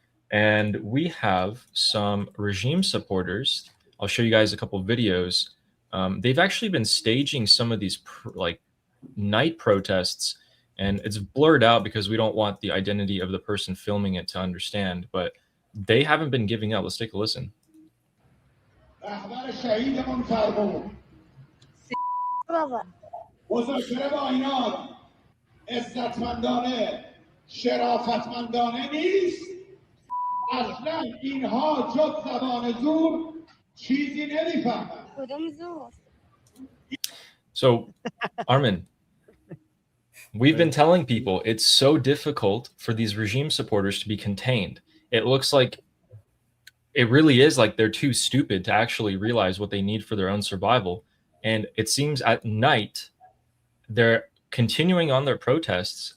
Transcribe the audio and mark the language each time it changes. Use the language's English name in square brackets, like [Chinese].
[English] And we have some regime supporters. I'll show you guys a couple of videos. They've actually been staging some of these night protests, and it's blurred out because we don't want the identity of the person filming it to understand, but they haven't been giving up. Let's take a listen. [Persian] رهبر شهیدمون فرمود مذاکره با اینا عزتمندانه شرافتمندانه نیست اصلا اینها جز زبان زور چیزی نمیفهمن کدوم زور. [English] So, Armin, we've been telling people it's so difficult for these regime supporters to be contained. It looks like it really is like they're too stupid to actually realize what they need for their own survival. And it seems at night they're continuing on their protests.